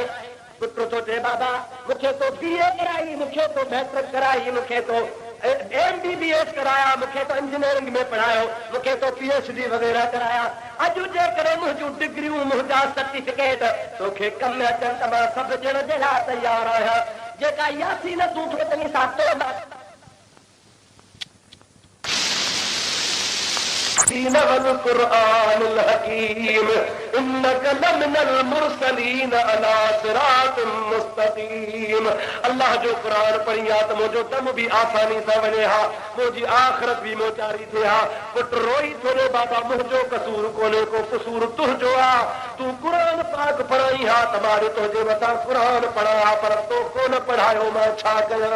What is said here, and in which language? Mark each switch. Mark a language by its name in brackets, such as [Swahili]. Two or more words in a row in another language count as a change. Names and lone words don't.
[Sindhi] पुट थो चए बाबा मूंखे तो BA कराई, मूंखे तो मैट्रिक कराई, मूंखे तो MBBS कराया, मूंखे तो इंजीनियरिंग में पढ़ायो, मूंखे तो PhD वग़ैरह कराया। अॼु जेकॾहिं मुंहिंजूं डिग्रियूं, मुंहिंजा सर्टिफिकेट तोखे कमु अचनि त मां सभु ॾियण जे लाइ तयारु आहियां। जेका यासीन तूं थो चङी सां तोड़ [Arabic] والقرآن الحكيم إنك لمن المرسلين على صراط مستقيم। [Sindhi] अल्लाह जो क़ुरान पढ़ी आहे त मुंहिंजो दम बि आसानी सां वञे हा, मुंहिंजी आख़िरत बि मोचारी थिए हा। पुट रोई थोरो बाबा मुंहिंजो कसूर कोन्हे, को कसूर तुंहिंजो आहे। तूं क़ुरान पाक पढ़ाई हा त मां तुंहिंजे मथां क़ुरान पढ़ाया, पर तो कोन पढ़ायो, मां छा कयां?